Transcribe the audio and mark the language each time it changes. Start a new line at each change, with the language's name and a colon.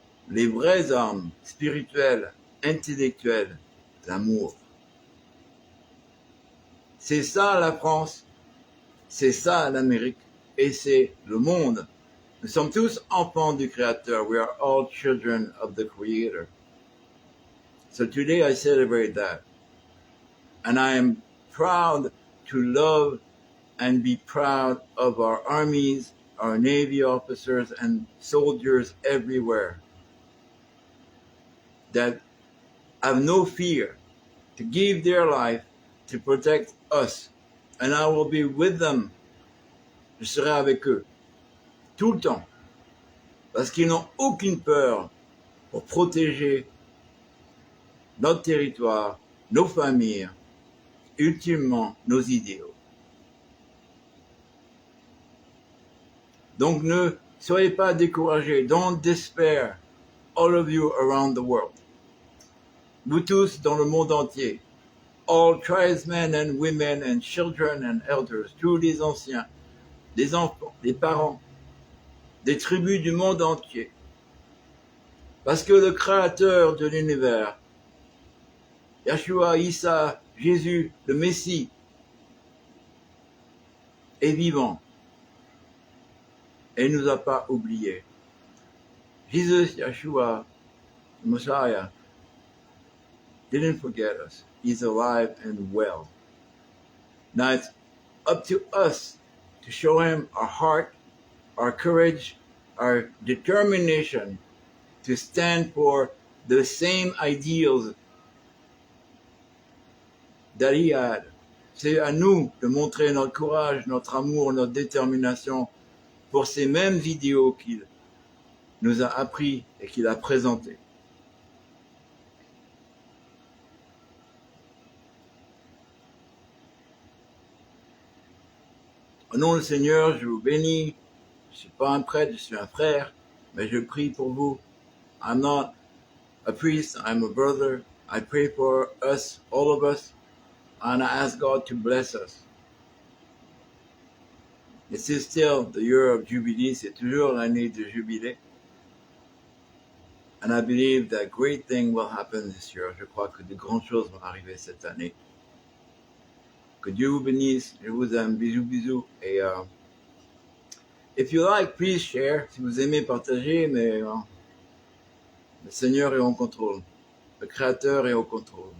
French: les vraies armes spirituelles, intellectuelles, l'amour. C'est ça la France, c'est ça l'Amérique, et c'est le monde. Nous sommes tous enfants du Créateur.
English: We are all children of the Creator. So today I celebrate that. And I am proud to love and be proud of our armies, our Navy officers and soldiers everywhere that have no fear to give their life to protect us. And I will be with them.
French: Je serai avec eux tout le temps parce qu'ils n'ont aucune peur pour protéger notre territoire, nos familles, ultimement nos idéaux. Donc ne soyez pas découragés.
English: Don't despair, all of you around the world.
French: Vous tous dans le monde entier.
English: All tribesmen and women and children and elders.
French: Tous les anciens, des enfants, des parents, des tribus du monde entier. Parce que le créateur de l'univers, Yeshua, Issa, Jésus, le Messie, est vivant et ne nous a pas oubliés.
English: Jesus, Yeshua, Messiah, didn't forget us. He's alive and well. Now it's up to us to show him our heart, our courage, our determination to stand for the same ideals that he had.
French: C'est à nous de montrer notre courage, notre amour, notre détermination pour ces mêmes idéaux qu'il nous a appris et qu'il a présentés. Au nom du Seigneur, je vous bénis. Je ne suis pas un prêtre, je suis un frère, mais je prie pour vous.
English: I'm not a priest, I'm a brother. I pray for us, all of us, and I ask God to bless us. This is still the year of Jubilee,
French: c'est toujours l'année de Jubilé.
English: And I believe that great thing will happen this year.
French: Je crois que de grandes choses vont arriver cette année. Que Dieu vous bénisse, je vous aime, bisous, bisous.
English: Et if you like, please share.
French: Si vous aimez, partagez, mais le Seigneur est en contrôle. Le Créateur est au contrôle.